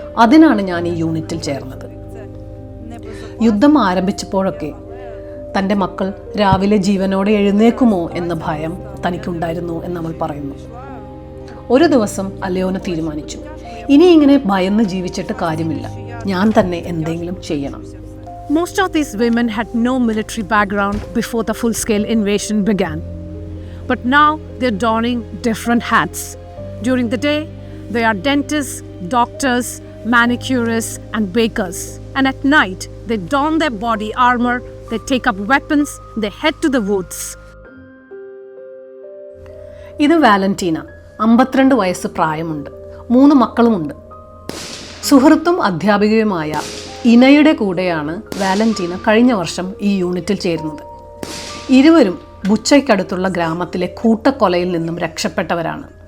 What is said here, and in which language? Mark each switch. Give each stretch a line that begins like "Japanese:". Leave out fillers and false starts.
Malayalam: അതിനാണ് ഞാൻ ഈ യൂണിറ്റിൽ ചേർന്നത്. യുദ്ധം ആരംഭിച്ചപ്പോഴൊക്കെ തൻ്റെ മക്കൾ രാവിലെ ജീവനോടെ എഴുന്നേക്കുമോ എന്ന ഭയം തനിക്കുണ്ടായിരുന്നു എന്നവൾ പറയുന്നു. ഒരു ദിവസം അലിയോന തീരുമാനിച്ചു, ഇനി ഇങ്ങനെ ഭയന്ന് ജീവിച്ചിട്ട് കാര്യമില്ല, ഞാൻ തന്നെ എന്തെങ്കിലും ചെയ്യണം.
English: Most of these women had no military background before the full-scale invasion began. But now they're donning different hats. During the day, they are dentists, doctors, manicurists, and bakers. And at night, they don their body armor, they take up weapons, they head to the woods.
Malayalam: ഇത് Valentina, 52 വയസ്സ് പ്രായമുണ്ട്, 3 മക്കളുമുണ്ട്. സുഹൃത്തും അധ്യാപികയുമായ ഇനയുടെ കൂടെയാണ് Valentina കഴിഞ്ഞ വർഷം ഈ യൂണിറ്റിൽ ചേരുന്നത്. ഇരുവരും ബുച്ചയ്ക്കടുത്തുള്ള ഗ്രാമത്തിലെ കൂട്ടക്കൊലയിൽ നിന്നും രക്ഷപ്പെട്ടവരാണ്.